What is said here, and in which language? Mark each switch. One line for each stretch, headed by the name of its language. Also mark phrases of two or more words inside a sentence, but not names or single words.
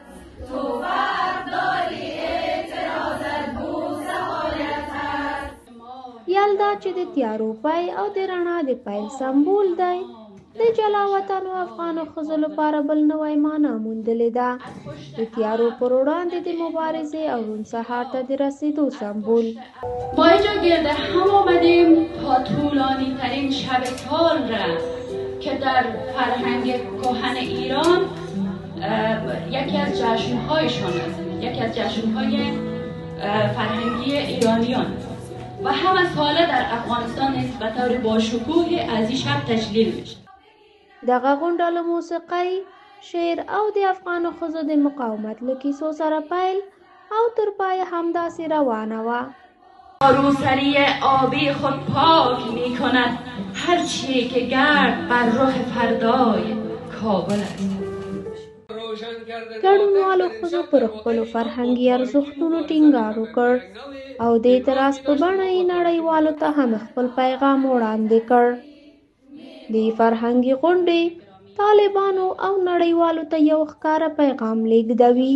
Pashto: یلدا چې د تیارو پای او د رڼا د پیل سمبول دی، د جلا وطنو افغانو ښځو لپاره بل نوی معنا موندلې ده. د تیارو پر وړاندې د مبارزې او روڼ سهار ته د رسیدو سمبول.
Persian: ما اینجا گرد هم آمدیم تا طولانی ترین شب سال را که در فرهنگ کهن ایران یکی از جشنهایشان است، یکی از جشنهای فرهنگی ایرانیان و همه ساله در افغانستان نیست به طور باشکوهی از این شب تجلیل میشه.
Pashto: دغه غونډه له موسیقۍ، شعر او د افغانو ښځو د مقاومت له کیسو سره پیل او تر پایه همداسې روانه وه.
Persian: روسری آبی خود پاک می کند هر چی که گرد بر رخ فردای کابل است.
Pashto: ګډونوالو ښځو پر خپلو فرهنګي ارزښتونو ټینګار وکړ او د اعتراض په بڼه یې نړیوالو ته هم خپل پیغام وړاندې کړ. د فرهنګي غونډې طالبانو او نړیوالو ته یو ښکاره پیغام لیږدوي.